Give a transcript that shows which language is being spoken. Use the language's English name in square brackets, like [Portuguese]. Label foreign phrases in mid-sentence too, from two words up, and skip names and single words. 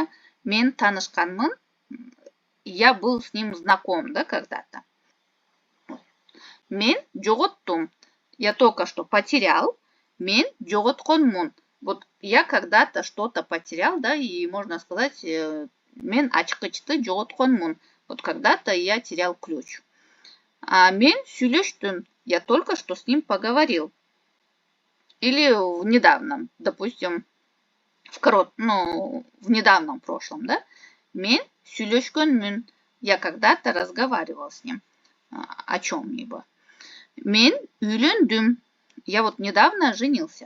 [Kyrgyz] Мен танышканмын. [Russian] Я был с ним знаком, да, когда-то. [Kyrgyz] Мен жоғоттум. [Russian] Я только что потерял. [Kyrgyz] Мен жоғотконмун. [Russian] Вот я когда-то что-то потерял, да, и можно сказать, [Kyrgyz] мен ачкычты жоғотконмун. [Russian] Вот когда-то я терял ключ. [Kyrgyz] А мен сүйлөштүм. [Russian] Я только что с ним поговорил. Или в недавнем, допустим, в недавнем прошлом, да? [Kyrgyz] Мен сүйлөшкөнмүн. [Russian] Я когда-то разговаривал с ним о чем-либо. [Kyrgyz] Мен үйлөндүм. [Russian] Я вот недавно женился.